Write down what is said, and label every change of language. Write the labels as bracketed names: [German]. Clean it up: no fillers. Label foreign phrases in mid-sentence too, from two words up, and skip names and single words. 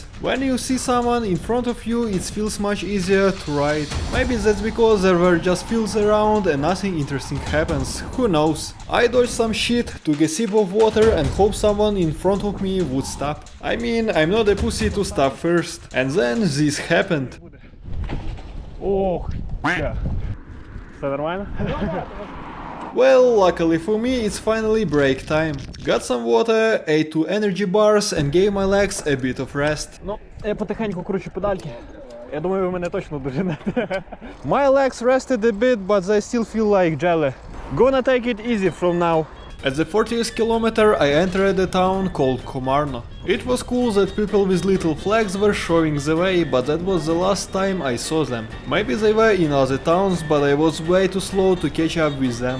[English] When you see someone in front of you, it feels much easier to ride. Maybe that's because there were just fields around and nothing interesting happens, who knows. I dodged some shit, took a sip of water and hoped someone in front of me would stop. I mean, I'm not a pussy to stop first. And then this happened. [Ukrainian] Ох, все. Все нормально? [English] Well, luckily for me, it's finally break time. Got some water, ate 2 energy bars and gave my legs a bit of rest. [Ukrainian] Ну, я потихеньку кручу педальки. Я думаю, ви мене точно доженете. [English] My legs rested a bit, but they still feel like jelly. Gonna take it easy from now. At the 40th kilometer I entered a town called Komarno. It was cool that people with little flags were showing the way, but that was the last time I saw them. Maybe they were in other towns, but I was way too slow to catch up with them.